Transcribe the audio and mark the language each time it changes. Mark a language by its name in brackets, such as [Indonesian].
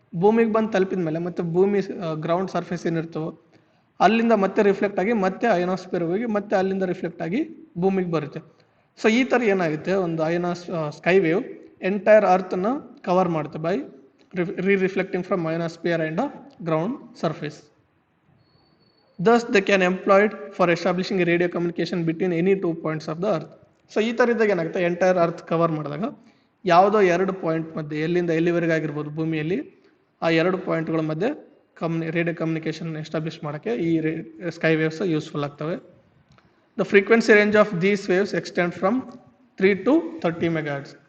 [Kannada] ಭೂಮಿಗೆ ಬಂದು ತಲುಪಿದ ಮೇಲೆ ಮತ್ತೆ ಭೂಮಿ ಗ್ರೌಂಡ್ ಸರ್ಫೇಸ್ ಏನಿರ್ತವೋ ಅಲ್ಲಿಂದ ಮತ್ತೆ ರಿಫ್ಲೆಕ್ಟ್ ಆಗಿ ಮತ್ತೆ ಅಯೋನೋಸ್ಫಿಯರ್ಗೆ ಹೋಗಿ ಮತ್ತೆ ಅಲ್ಲಿಂದ ರಿಫ್ಲೆಕ್ಟ್ ಆಗಿ ಭೂಮಿಗೆ ಬರುತ್ತೆ. ಸೊ ಈ ಥರ ಏನಾಗುತ್ತೆ ಒಂದು ಸ್ಕೈ ವೇವ್ ಎಂಟೈರ್ ಅರ್ಥನ್ನ ಕವರ್ ಮಾಡುತ್ತೆ [English] By reflecting from ionosphere and the ground surface. Thus they can employed for establishing a radio communication between any 2 points of the earth. [Kannada] So ಈ ಥರ ಇದ್ದಾಗ ಏನಾಗುತ್ತೆ ಎಂಟೈರ್ ಅರ್ತ್ ಕವರ್ ಮಾಡಿದಾಗ ಯಾವುದೋ 2 point ಮಧ್ಯೆ ಎಲ್ಲಿಂದ ಎಲ್ಲಿವರೆಗೆ ಆಗಿರ್ಬೋದು ಭೂಮಿಯಲ್ಲಿ ಆ 2 ಪಾಯಿಂಟ್ಗಳ ಮಧ್ಯೆ ರೇಡಿಯೋ ಕಮ್ಯುನಿಕೇಷನ್ ಎಸ್ಟಾಬ್ಲಿಷ್ ಮಾಡೋಕ್ಕೆ ಈ ಸ್ಕೈ ವೇವ್ಸ್ ಯೂಸ್ಫುಲ್ ಆಗ್ತವೆ. [English] The frequency range of these waves extend from 3 to 30 megahertz.